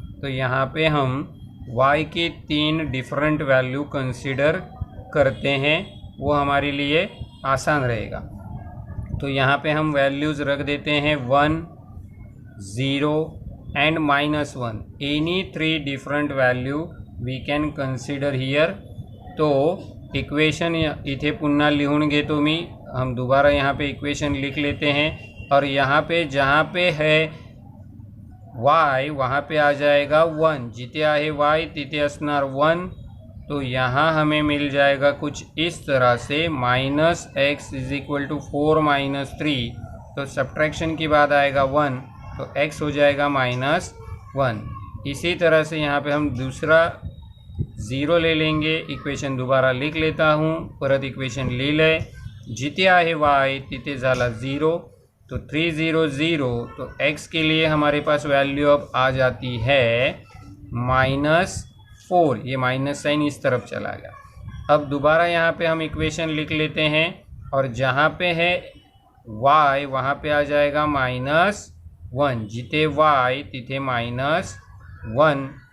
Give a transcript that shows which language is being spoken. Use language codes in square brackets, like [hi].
[hi] तो यहाँ पे हम y की 3 डिफरेंट वैल्यू कंसिडर करते हैं, वो हमारे लिए आसान रहेगा। तो यहाँ पे हम वैल्यूज़ रख देते हैं 1 0 and -1। [en] Any 3 different value we can consider here. [mr] तो इक्वेशन इथे पुन्हा लिहून घेतो मी। [hi] हम दोबारा यहाँ पे इक्वेशन लिख लेते हैं, और यहाँ पे जहाँ पे है y वहाँ पे आ जाएगा 1, [mr] जिथे आहे y तिथे असणार 1। [hi] तो यहाँ हमें मिल जाएगा कुछ इस तरह से -x = 4 - 3। तो सब्ट्रैक्शन के बाद आएगा 1, तो x हो जाएगा -1। इसी तरह से यहाँ पे हम दूसरा 0 ले लेंगे। इक्वेशन दोबारा लिख लेता हूँ, [mr] परत इक्वेशन लिहिलंय, जिथे आहे y तिथे झाला 0। [hi] तो 3 0 0। तो x के लिए हमारे पास वैल्यू अब आ जाती है -4। ये माइनस साइन इस तरफ चला गया। अब दोबारा यहाँ पे हम इक्वेशन लिख लेते हैं, और जहाँ पे है y वहाँ पे आ जाएगा -1, [mr] जिथे y तिथे -1।